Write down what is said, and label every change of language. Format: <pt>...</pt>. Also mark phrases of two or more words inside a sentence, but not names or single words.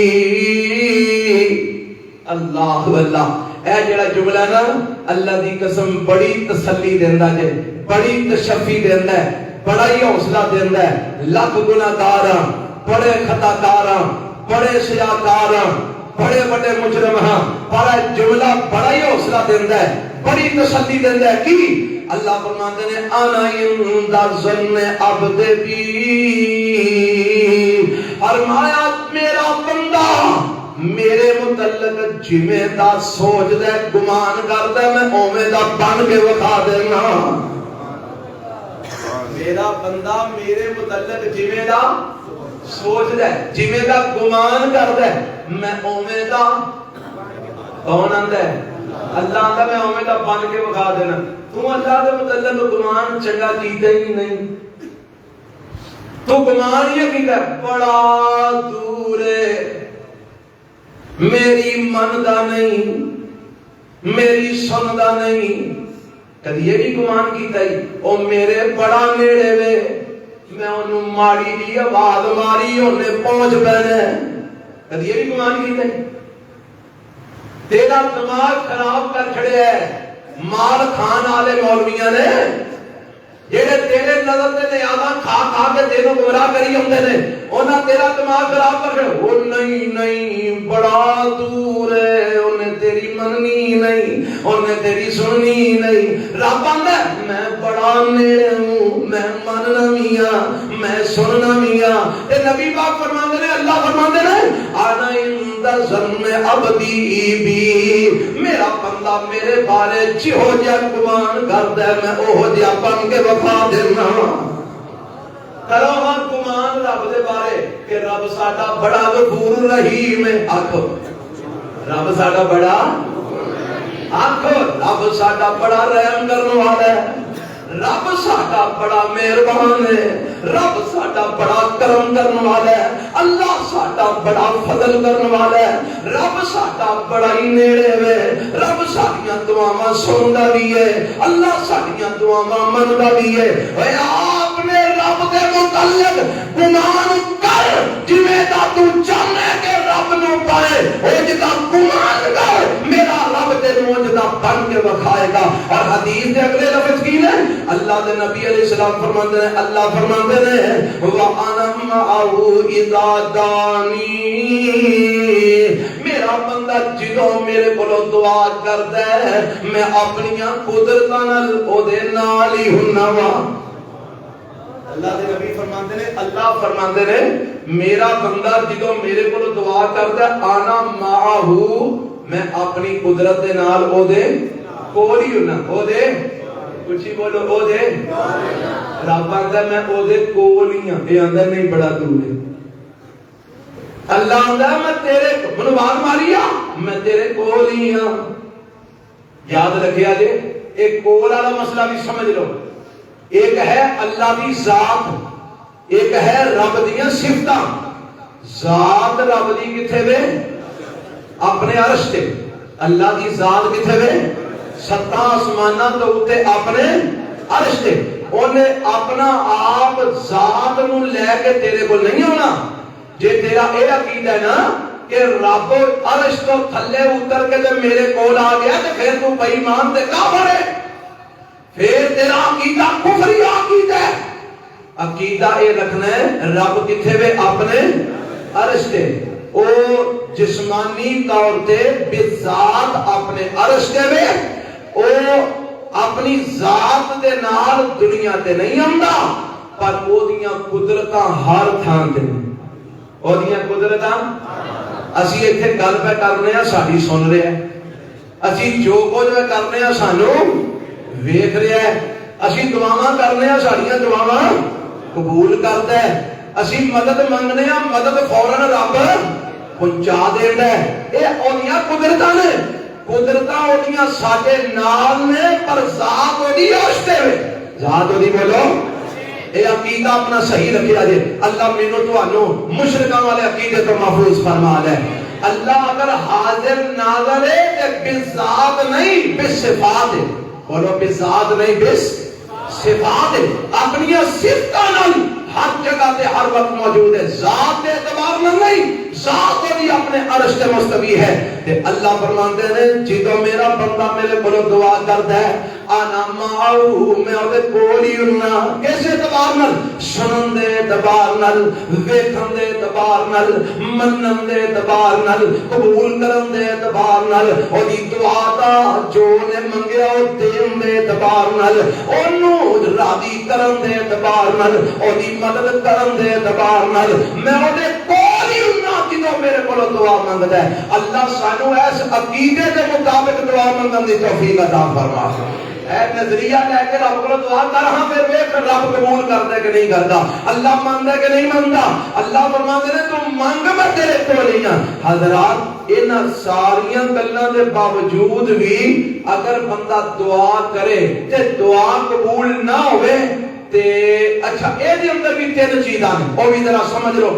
<pa>اللہ اللہ اے جڑا جملہ نا اللہ دی قسم بڑی تسلی دیندا جے بڑی تشفی دیندا ہے بڑا ہی حوصلہ دیندا ہے لاکھ گناہگاراں بڑے خطاکاراں بڑے سیاکاراں بڑے بڑے مجرم ہاں بڑا جملہ بڑا ہی حوصلہ دیندا ہے بڑی تسلی دیندا ہے کی اللہ</pa> <ur>فرماتے ہیں</ur> <ar>انا عند ظن عبد بی</ar> <pa>فرمایا میرا بندہ میرے متعلق جویں دا سوچدا ہے گمان کردا ہے میں اوویں دا بن کے وکھا دینا میرا بندہ میرے متعلق جویں دا سوچدا ہے جویں دا گمان کردا ہے میں اوویں دا کون آندا ہے اللہ آندا میں اوویں دا بن کے وکھا دینا تو اللہ دے متعلق گمان چنگا کیتا ہی نہیں تو گمان یہ کیتا بڑا دور ہے میری مندا نہیں میری سندا نہیں کدی یہ بھی گمان کیتا ہی او میرے بڑا نیڑے وے میں انہوں ماڑی دی آواز ماری انہیں پہنچ پینے کدی یہ بھی گمان کیتا ہی تیرا دماغ خراب کر چھڑے ہے مال کھان والے مولویاں نے جڑے تیرے نظر تے نیازاں کھا کھا کے تینوں گمراہ کری ہوندے نے انہاں تیرا دماغ خراب کر چھڑے او نہیں بڑا دور ہے انہیں تیری مننی نہیں انہیں تیری سننی نہیں رب آندا میں بڑا نیڑے ہوں میں مننا میاں میں سننا میاں تے نبی پاک فرماندے نے اللہ فرماندے نے</pa> <ar>انا عند ظن عبدی بی</ar> <pa>میرا بندہ میرے بارے جہو جا گمان کردا ہے میں اوہ جا بن کے وفا دینا کرو ہاں گمان رب دے بارے کہ رب ساڈا بڑا غفور رحیم ہے آکھو رب ساڈا بڑا آکھو رب ساڈا بڑا رحم کرنے والا ہے رب ساڈا ساڈا بڑا مہربان ہے، رب ساڈا بڑا کرم کرنے والا ہے، اللہ ساڈا بڑا فضل کرنے والا ہے، رب ساڈا بڑا ہی نیڑے ہے، رب ساڈیاں دعاواں سندا بھی ہے، اللہ ساڈیاں دعاواں مندا بھی ہے۔ اے آپ نے رب دے متعلق گمان کر جویں دا تو چاہنا کہ رب نو پائے، او جدا گمان کر میرا رب تینوں جدا بن کے وکھائے گا۔ اور حدیث دے اگلے لفظ کی نے اللہ دے نبی علیہ السلام فرماندے نے، اللہ فرماندے نے</pa> <ar>وَأَنَا مَعَهُ إِذَا دَعَانِي،</ar> <pa>میرا بندہ جدوں میرے کولوں دعا کردا ہے میں اپنیاں قدرتاں نال او دے نال ہی ہُننا وا۔ اللہ دے نبی فرماندے نے، اللہ فرماندے نے میرا بندہ جدوں میرے کولوں دعا کردا ہے</pa> <ar>آنا معہو،</ar> <pa>میں اپنی قدرت دے نال او دے کول ہی ہُننا، او دے کچھ ہی بولو، او دے رب آندا میں او دے کول ہی ہاں، اے آندا نہیں بڑا دور ہے۔ اللہ آندا میں تیرے منوں آواز ماری آ میں تیرے کول ہی ہاں۔ یاد رکھیا جے ایک کول والا مسئلہ بھی سمجھ لو، ایک ہے اللہ دی ذات، ایک ہے رب دیاں صفتاں۔ ذات رب دی کتھے وے؟ اپنے عرش تے۔ اللہ دی ذات کتھے وے؟ ستاں آسماناں تو اوتے اپنے عرش تے۔ اونے اپنا آپ ذات نو لے کے تیرے کو نہیں ہونا۔ جے تیرا اے عقیدہ ہے نا کہ رب عرش تو تھلے اتر کے جب میرے کول آ گیا تو پھر تو بے ایمان تے کافر ہے، پھر تیرا عقیدہ کفری عقیدہ ہے۔ عقیدہ اے رکھنا ہے رب کتھے وے؟ اپنے عرش تے۔ او جسمانی طور تے بذات اپنے عرش تے وے، او اپنی ذات دے نال دنیا تے نہیں آندا، پر او دیاں قدرتاں ہر تھان تے، او دیاں قدرتاں اسی ایتھے گل پہ کرنے ہاں ساڈی سن رہا ہے، اسی جو کچھ پہ کرنے ہاں سانو ویکھ رہا ہے، اسی دعاواں کرنے ہاں ساڈیاں دعاواں قبول کردا ہے، اسی مدد منگنے ہاں مدد فوراً رب پہنچا دیندا ہے۔ اے اونیاں قدرتاں نے، قدرتاں اونیاں ساڈے نال نے، پر ذات اودی عرش تے وے۔ ذات اودی بولو، اے عقیدہ اپنا صحیح رکھیا جے۔ اللہ مینوں تانوں مشرکاں والے عقیدے تو محفوظ فرما لے۔ اللہ اگر حاضر ناظر ہے تے بذات نہیں بصفات ہے، بولو بذات نہیں بصفات ہے، اپنی صفتاں نال ہر جگہ تے ہر وقت موجود ہے، ذات دے اعتبار نال نہیں، ذات دی اپنے عرش تے مستوی ہے۔ تے اللہ فرماندے نے جدوں میرا بندہ میرے کولوں دعا کردا ہے</pa> <ar>انا معہو،</ar> <pa>میں او دے کول ہی ہُننا۔ کس اعتبار نال؟ سنن دے اعتبار نال، ویکھن دے اعتبار نال، منن دے اعتبار نال، قبول کرن دے اعتبار نال، او دی دعا دا جو نے منگیا او دین دے اعتبار نال، اونوں راضی کرن دے اعتبار نال، او دی مدد کرن دے اعتبار نال، میں او دے کول ہی ہُننا جدوں میرے کولوں دعا منگدا ہے۔ اللہ سانو اس عقیدے دے مطابق دعا منگن دی توفیق عطا فرما۔ اے نظریہ لے کے رب کو دعا کر ہاں پھر ویکھ رب قبول کردا کہ نہیں کردا، اللہ ماندا کہ نہیں ماندا۔ اللہ فرماندے نے تو منگ میں تیرے کول ہی ہاں۔ حضرات انہاں ساریاں گلاں دے باوجود بھی اگر بندہ دعا کرے تے دعا قبول نہ ہوئے تے اچھا اے دے اندر بھی تین چیزاں ہیں، او بھی ذرا سمجھ لو۔</pa>